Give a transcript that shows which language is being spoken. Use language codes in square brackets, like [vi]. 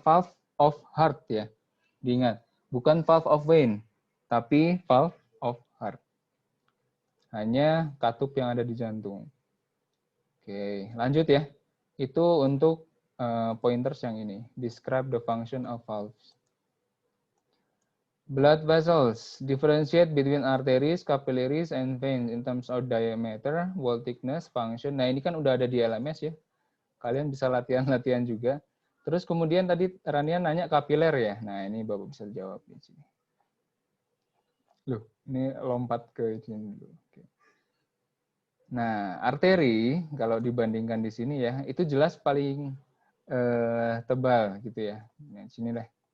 [en] Valve of heart ya. [id] Diingat, bukan [en] valve of vein, tapi valve of heart. [id] Hanya katup yang ada di jantung. Oke, lanjut ya. Itu untuk pointers yang ini. [en] Describe the function of valves. Blood vessels differentiate between arteries, capillaries, and veins in terms of diameter, wall thickness, function. [id] Nah, ini kan udah ada di LMS ya. Kalian bisa latihan-latihan juga. Terus kemudian tadi Rania nanya kapiler ya. Nah, ini Bapak bisa jawab di sini. Loh, ini lompat ke sini dulu. Oke. Nah, arteri kalau dibandingkan di sini ya, itu jelas paling tebal gitu ya. Nah, sini deh.